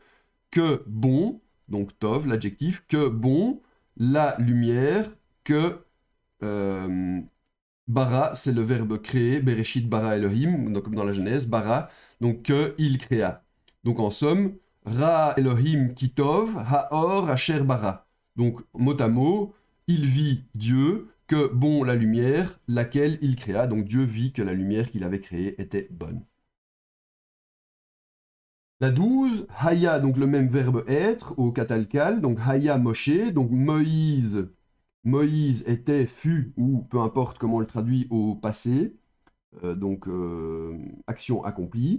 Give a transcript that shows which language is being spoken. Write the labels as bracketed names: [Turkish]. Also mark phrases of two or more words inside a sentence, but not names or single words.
[French] Que bon, donc tov, l'adjectif. Que bon, la lumière. Que bara, c'est le verbe créer, [Hebrew] בראשית ברא אלהים, [French] donc comme dans la Genèse, bara, donc que il créa. Donc en somme, [Hebrew] ראה אלהים כי טוב, האור אשר ברא. [French] Donc mot à mot, il vit Dieu, que bon la lumière, laquelle il créa. Donc Dieu vit que la lumière qu'il avait créée était bonne. La 12, haya, donc le même verbe être au katalkal, donc [Hebrew] היה משה, [French] donc Moïse était, fut, ou peu importe comment on le traduit au passé, donc action accomplie.